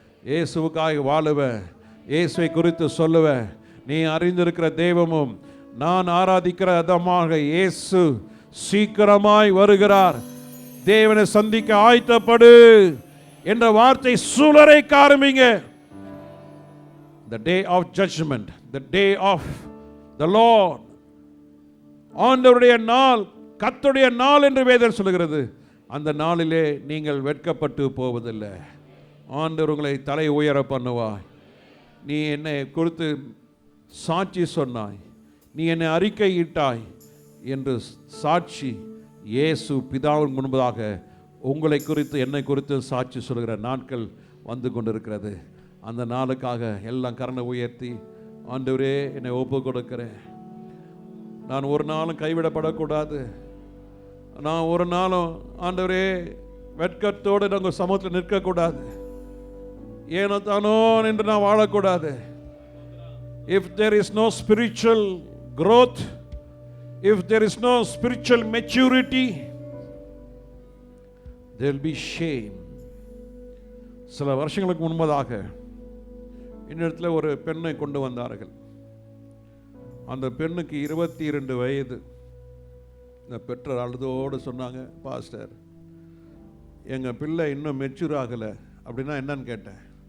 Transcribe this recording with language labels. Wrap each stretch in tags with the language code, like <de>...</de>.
<ta>இயேசுவுக்காக வாழுவ, இயேசுவை குறித்து சொல்லுவ. நீ அறிந்திருக்கிற தெய்வமும் நான் ஆராதிக்கிற அதமாக இயேசு சீக்கிரமாய் வருகிறார். தேவனை சந்திக்க ஆயத்தப்படு என்ற வார்த்தை சூழரைக்க ஆரம்பிங்க.</ta> <en>The day of judgment, the day of the Lord,</en> <ta>ஆண்டவருடைய நாள், கர்த்தருடைய நாள் என்று வேதம் சொல்கிறது. அந்த நாளிலே நீங்கள் வெட்கப்பட்டு போவதில்லை. ஆண்டவர் உங்களை தலை உயர பண்ணுவாய். நீ என்னை குறித்து சாட்சி சொன்னாய், நீ என்னை அறிக்கையிட்டாய் என்று சாட்சி இயேசு பிதாவின் முன்பதாக உங்களை குறித்து என்னை குறித்து சாட்சி சொல்கிற நாட்கள் வந்து கொண்டிருக்கிறது. அந்த நாளுக்காக எல்லாம் கரனை உயர்த்தி, ஆண்டவரே என்னை ஒப்பு கொடுக்கிறேன். நான் ஒரு நாளும் கைவிடப்படக்கூடாது. நான் ஒரு நாளும் ஆண்டவரே வெட்கத்தோடு நாங்கள் சமூகத்தில் நிற்கக்கூடாது. ஏனோ தானோ என்று நான் வாழக்கூடாது.</ta> <en>If there is no spiritual growth, if there is no spiritual maturity, there will be shame.</en> <ta>சில வருஷங்களுக்கு முன்பதாக இன்னிடத்தில் ஒரு பெண்ணை கொண்டு வந்தார்கள். அந்த பெண்ணுக்கு 22 வயது. இந்த பெற்றோர் அழுதோடு சொன்னாங்க, பாஸ்டர் எங்கள் பிள்ளை இன்னும் மெச்சூர் ஆகலை. அப்படின்னா என்னன்னு கேட்டேன்.</ta>